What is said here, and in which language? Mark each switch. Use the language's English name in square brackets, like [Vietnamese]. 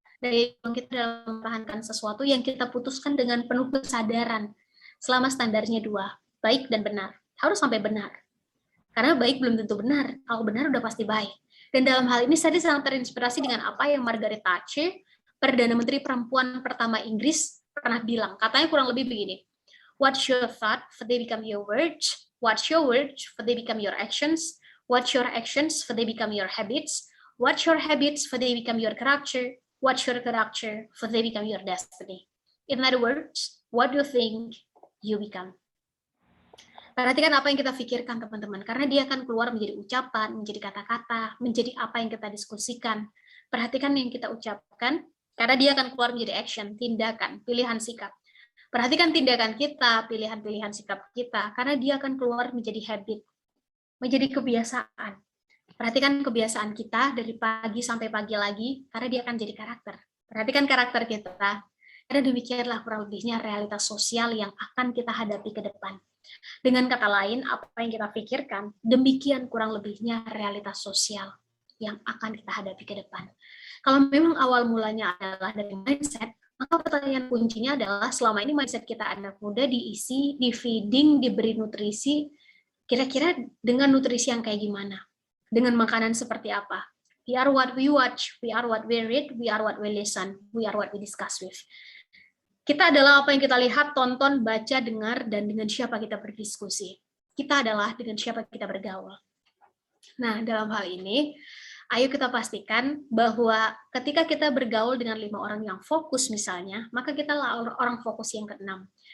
[Indonesian] Daya kita dalam mempertahankan sesuatu yang kita putuskan dengan penuh kesadaran selama standarnya 2, baik dan benar. Harus sampai benar. Karena baik belum tentu benar, kalau benar udah pasti baik. Dan dalam hal ini saya sangat terinspirasi dengan apa yang Margaret Thatcher, Perdana Menteri Perempuan pertama Inggris, pernah bilang. Katanya kurang lebih begini, [English] what's your thought, for they become your words. What's your words, for they become your actions. What's your actions, for they become your habits. What's your habits, for they become your character. What's your character, for they become your destiny. In other words, what do you think, you become. [Indonesian] Perhatikan apa yang kita pikirkan, teman-teman, karena dia akan keluar menjadi ucapan, menjadi kata-kata, menjadi apa yang kita diskusikan. Perhatikan yang kita ucapkan, karena dia akan keluar menjadi action, tindakan, pilihan sikap. Perhatikan tindakan kita, pilihan-pilihan sikap kita, karena dia akan keluar menjadi habit, menjadi kebiasaan. Perhatikan kebiasaan kita dari pagi sampai pagi lagi, karena dia akan jadi karakter. Perhatikan karakter kita, karena demikianlah kurang lebihnya realitas sosial yang akan kita hadapi ke depan. Dengan kata lain, apa yang kita pikirkan, demikian kurang lebihnya realitas sosial yang akan kita hadapi ke depan. Kalau memang awal mulanya adalah dari mindset, maka pertanyaan kuncinya adalah selama ini mindset kita anak muda diisi, di feeding, diberi nutrisi, kira-kira dengan nutrisi yang kayak gimana? Dengan makanan seperti apa? [English] We are what we watch, we are what we read, we are what we listen, we are what we discuss with. [Indonesian] Kita adalah apa yang kita lihat, tonton, baca, dengar, dan dengan siapa kita berdiskusi. Kita adalah dengan siapa kita bergaul. Nah, dalam hal ini, ayo kita pastikan bahwa ketika kita bergaul dengan 5 orang yang fokus misalnya, maka kita lah orang fokus yang ke-6.